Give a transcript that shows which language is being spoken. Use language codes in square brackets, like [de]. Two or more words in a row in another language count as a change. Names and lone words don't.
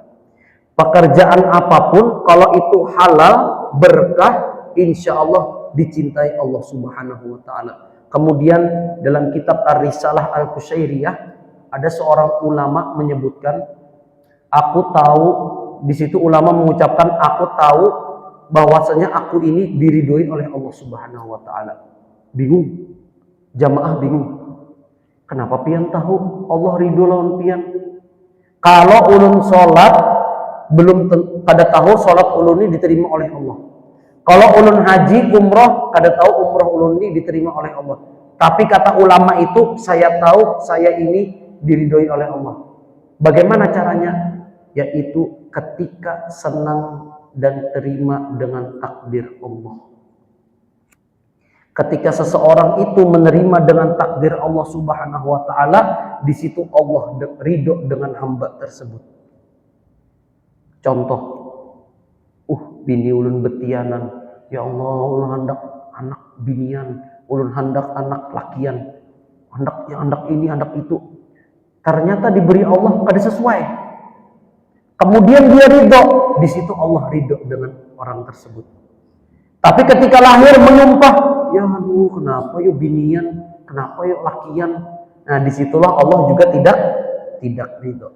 [id] Pekerjaan apapun kalau itu halal, berkah, [ar] إن شاء الله [id] dicintai Allah [ar] سبحانه وتعالى. [id] Kemudian dalam kitab Ar-Risalah Al-Qusyairiyah ada seorang ulama menyebutkan, aku tahu, di situ ulama mengucapkan, aku tahu bahwasanya aku ini diridhoi oleh Allah [ar] سبحانه وتعالى. [id] Bingung. Jamaah bingung. [bjn] Kenapa pian tahu Allah ridho lawan pian? Kalau ulun sholat, belum pada tahu sholat ulun ini diterima oleh Allah. Kalau ulun haji, umroh, kada tahu umroh ulun ini diterima oleh Allah. [id] Tapi kata ulama itu, saya tahu saya ini diridhoi oleh Allah. Bagaimana caranya? Yaitu ketika senang dan terima dengan takdir Allah. Ketika seseorang itu menerima dengan takdir Allah [ar] سبحانه وتعالى, [id] di situ Allah ridho dengan hamba tersebut. [bjn] Contoh, bini ulun betianan, [ar] يا الله, [bjn] ulun hendak anak binian, ulun hendak anak lakian, hendak ini, hendak itu. Ternyata diberi Allah kada sesuai. [id] Kemudian dia ridho, di situ Allah ridho dengan orang tersebut. [bjn] Tapi ketika lahir menyumpah, ya aduh, kenapa yuk binian, kenapa yuk lakian. [id] Nah disitulah Allah juga tidak ridho.